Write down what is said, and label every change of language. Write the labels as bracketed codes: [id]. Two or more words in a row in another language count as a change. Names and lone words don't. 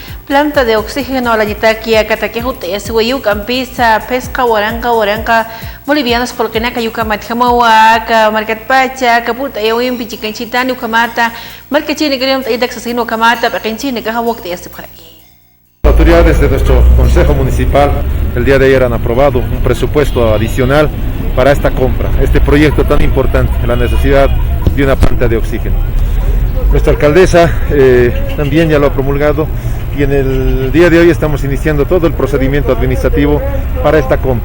[es] planta de oxígeno a la Yitakia, Cataquejute, Suyu, Campisa, Pesca, Waranca, bolivianos, Colquenaca, Yucamahuaca, Marcatpacha, Caputa, Yawim, Pichicanchita, Nucamata, Marcachini, Idax Asino, Camata, Pacanchini, Cajawok de este por aquí. Las autoridades de nuestro Consejo Municipal el día de ayer han aprobado un presupuesto adicional para esta compra, este proyecto tan importante, la necesidad de una planta de oxígeno. Nuestra alcaldesa también ya lo ha promulgado y en el día de hoy estamos iniciando todo el procedimiento administrativo para esta compra.